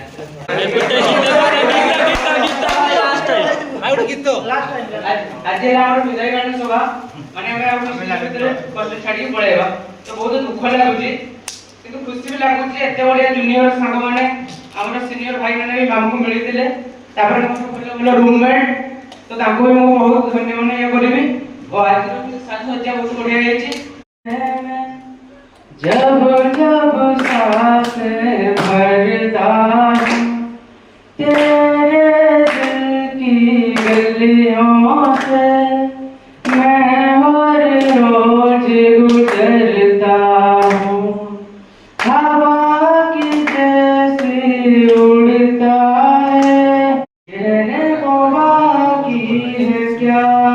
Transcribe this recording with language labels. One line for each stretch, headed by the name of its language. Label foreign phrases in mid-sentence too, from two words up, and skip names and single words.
Odia: आज ଆମର ବିଦାୟ ଗାନ ସଭା ମାନେ ଆମେ ଆଉ ଭିତରେ କଷ୍ଟ ଛାଡିକି ପଳେଇବା ତ ବହୁତ ଦୁଃଖ ଲାଗୁଛି କିନ୍ତୁ ଖୁସି ବି ଲାଗୁଛି ଏତେ ବଢିଆ ଜୁନିୟର ସାଙ୍ଗମାନେ ଆମର ସିନିୟର ଭାଇ ମାନେ ବି ଆମକୁ ମିଳିଥିଲେ ତାପରେ ଭଲ ଭଲ ରୁମମେଟ୍ ତ ତାଙ୍କୁ ବି ମୁଁ ବହୁତ ଧନ୍ୟବାଦ ଇଏ କରିବି ଓ ଆଜିର ସାଜସଜ୍ଜା ବହୁତ ବଢିଆ ହେଇଛି।
Hindi: जब जब सांसें भरता हूँ तेरे दिल की गलियों से मैं हर रोज गुजरता हूँ हवा की जैसी उड़ता है कहने को बाकी है क्या